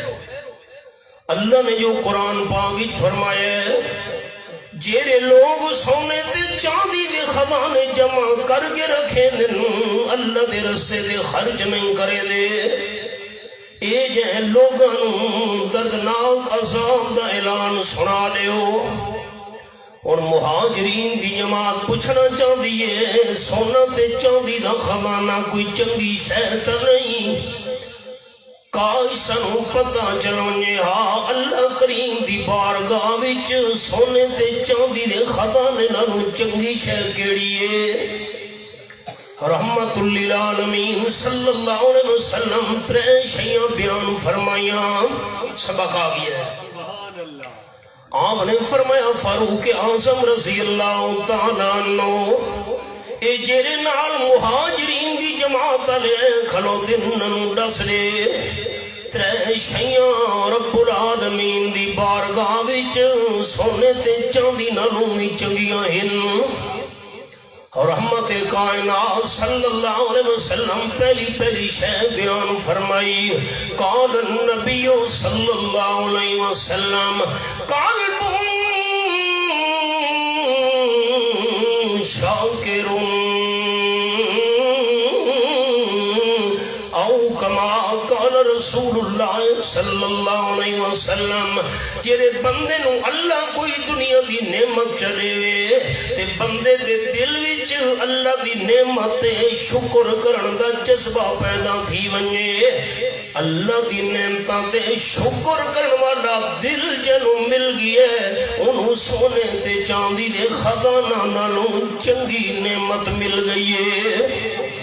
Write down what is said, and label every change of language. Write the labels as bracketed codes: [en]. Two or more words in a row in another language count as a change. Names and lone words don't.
[pa] اللہ نے جو قرآن پاک فرمایا ہے جیرے لوگ سونے تے چاندی دے خزانے جمع کر کے رکھے دن اللہ دے رستے دے خرچ نہیں کرے دے، اے جے لوگاں دردناک عذاب دا اعلان سنا دیو۔ اور مہاجرین دی جماعت پوچھنا چاہتی ہے سونا تے چاندی دا خزانہ کوئی چنگی شے تے نہیں؟ کاش سانوں پتہ چلے ہاں اللہ کریم دی بارگاہ وچ سونے تے چاندی دے خزانے نالوں چنگی شے کیڑی ہے؟ رحمت للعالمین [ar] صلی اللہ علیہ وسلم [pa] ترے شیاں بیان فرمائیاں، سبق آ گیا ہے۔ آپ نے فرمایا فاروق اعظم [ar] رضی اللہ تعالیٰ عنہ [pa] اے جیرے نال مہاجرین دی جماعت لے کھلو دن ڈس دے، ترے شیاں رب العالمین دی بارگاہ وچ سونے تے چاندی نالوں وی چنگیاں ہن۔ رحمت کائنات [ar] صلی اللہ علیہ وسلم [pa] پہلی شے بیان فرمائی، [ar] قال النبی صلی اللہ علیہ وسلم قلب شاکر او کما قال رسول اللہ صلی اللہ علیہ وسلم، [pa] جیرے بندے نو اللہ کوئی دنیا دی نعمت چلے وے تے بندے دے دل وچ اللہ دی نعمت شکر کرن دا جذبہ پیدا تھی ونجے، اللہ دی نعمتاں تے شکر کرن والا دل جنوں مل گیا انہوں سونے تے چاندی دے خزانہ نالوں چنگی نعمت مل گئی ہے۔